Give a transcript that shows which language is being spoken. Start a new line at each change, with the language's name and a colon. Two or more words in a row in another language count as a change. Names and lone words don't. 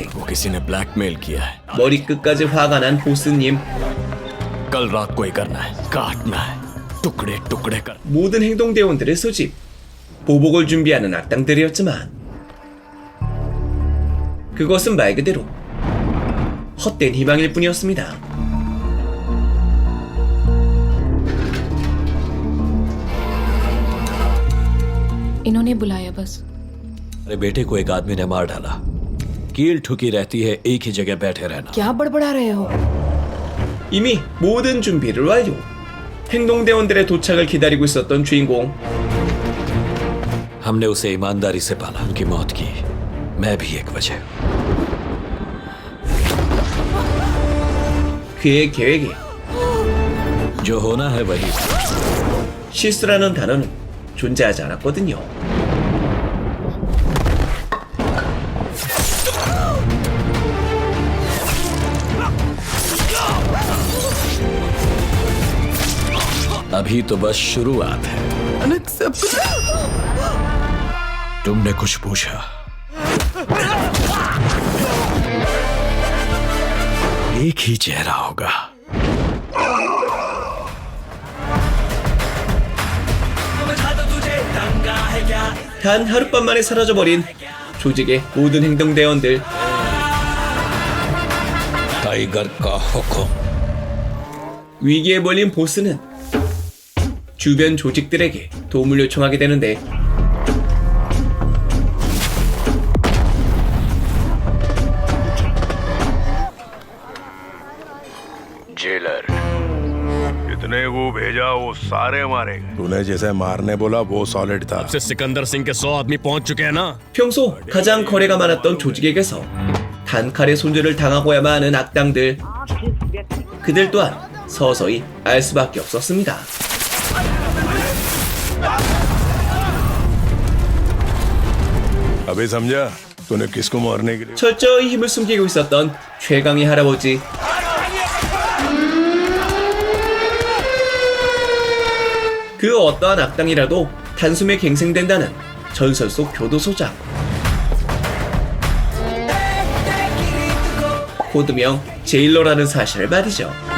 Hindi: वो किसी ने ब्लैकमेल किया है
Korean: 머리끝까지 화가 난 보스님.
Hindi: कल रात को ही करना है काटना है टुकड़े टुकड़े कर
Korean: 모든 행동대원들의 소집. 보복을 준비하는 악당들이었지만 그것은 말 그대로 헛된 희망일 뿐이었습니다.
Hindi: इन्होंने बुलाया बस। अरे बेटे को एक आदमी ने मार डाला कील ठुकी रहती है एक ही जगह बैठे रहना क्या बड़बड़ा रहे हो?
Korean: 이미 모든 준비를 완료. 행동대원들의 도착을 기다리고 있었던 주인공.
Hindi: हमने उसे ईमानदारी से पाला, उनकी मौत की मैं भी एक वजह।
Korean: 그의 계획에
Hindi: जो होना है वही।
Korean: 실수라는 단어는 존재하지 않았거든요.
Hindi: अभी तो बस शुरुआत है। तुमने कुछ पूछा? एक ही चेहरा होगा।
Korean: 단 하룻밤 만에 사라져버린 조직의 모든 행동대원들.
Hindi: टाइगर का हुक्म।
Korean: 위기에 몰린 보스는 주변 조직들에게 도움을 요청하게 되는데
Hindi: जेलर जितने को भेजा वो सारे मारे गए। तूने जैसे मारने बोला वो सॉलिड था। से सिकंदर सिंह के 100 आदमी पहुंच चुके हैं ना।
Korean: 평소 가장 거래가 많았던 조직에게서 단칼에 손절을 당하고야만 하는 악당들. 그들 또한 서서히 알 수밖에 없었습니다.
Hindi: अभी समझा तूने किसको मारने के लिए?
Korean: 철저히 힘을 숨기고 있었던 최강의 할아버지. 그 어떠한 악당이라도 단숨에 갱생된다는 전설 속 교도소장. 코드명 제일러라는 사실을 말이죠.